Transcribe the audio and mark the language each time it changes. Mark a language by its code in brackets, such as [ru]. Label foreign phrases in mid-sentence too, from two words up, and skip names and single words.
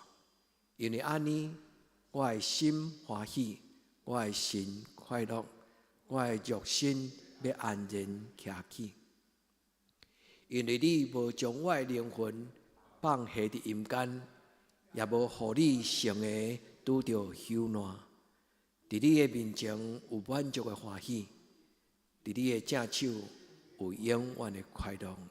[nan] 因为安尼，我的心欢喜，我的心快乐，我的肉身要安然徛起。因为你无将我的灵魂放下伫阴间，也无互你成个拄着朽烂。伫你的面前有满足的欢喜，伫你的正手有永远的快乐。